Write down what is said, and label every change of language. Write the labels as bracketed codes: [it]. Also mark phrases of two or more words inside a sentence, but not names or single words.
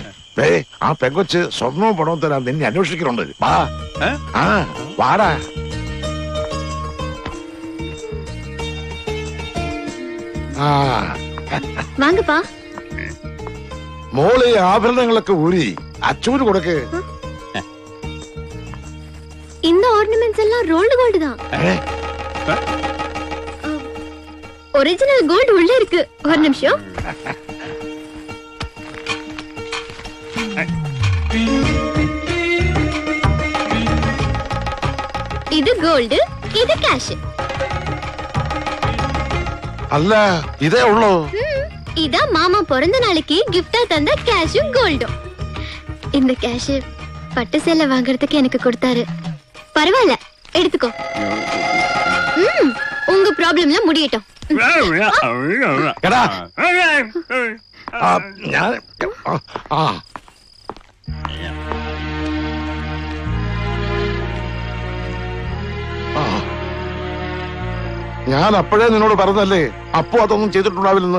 [ml] ആ പെങ്കൊച്ച് സ്വർണവും പണവും തരാൻ നിന്നെ അന്വേഷിക്കുന്നുണ്ട്. വാടാ. മോളെ ആഭരണങ്ങളൊക്കെ ഊരി അച്ചൂര് കൊടുക്ക്. [ta] இந்த ஆர்னமெண்ட்ஸ் எல்லாம் [en] rolled gold [ta] தான். [en] original gold [ta] உள்ள இருக்கு. ஒரு நிமிஷம். இது கோல்டு, இது கேஷ். [ml] അല്ല ഇതേ ഉള്ളൂ. [ta] இதா மாமா പിറந்த நாளைக்கு gift-ஆ தந்த கேஷும் கோல்டும். இந்த கேஷ் பட்டு சேலை வாங்குறதுக்கு எனக்கு கொடுத்தாரு. பரவாயில்ல, எடுத்துக்கோ. உங்க ப்ராப்ளம்ல முடியட்டும். [ml] ഞാൻ അപ്പോഴേ നിന്നോട് പറഞ്ഞല്ലേ അപ്പോ അതൊന്നും ചെയ്തിട്ടുണ്ടാവില്ലെന്ന്.